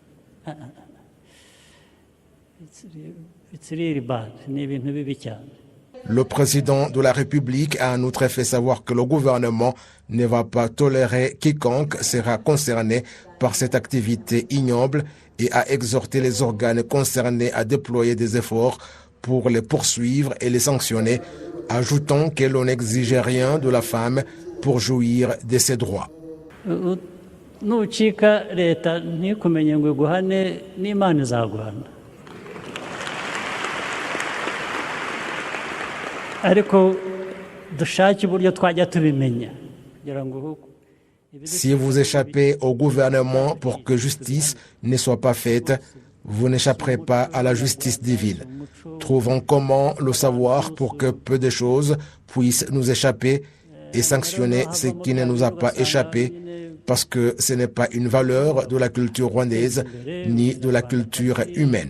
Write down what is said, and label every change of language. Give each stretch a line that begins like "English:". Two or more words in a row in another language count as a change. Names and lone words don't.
English: It's really bad.
Kinyarwanda: Ni ibintu bibi cyane.
French: Le président de la République a en outre fait savoir que le gouvernement ne va pas tolérer quiconque sera concerné par cette activité ignoble et a exhorté les organes concernés à déployer des efforts pour les poursuivre et les sanctionner, ajoutant que l'on n'exige rien de la femme pour jouir de ses droits.
Kinyarwanda: Nucika leta ntikumenye ngo iguhane n'Imana izaguhana. Ariko dushake uburyo twajya tubimenya kugira ngo
French: Si vous échappez au gouvernement pour que justice ne soit pas faite, vous n'échapperez pas à la justice divine. Trouvons comment le savoir pour que peu de choses puissent nous échapper et sanctionner ce qui ne nous a pas échappé, parce que ce n'est pas une valeur de la culture rwandaise ni de la culture humaine.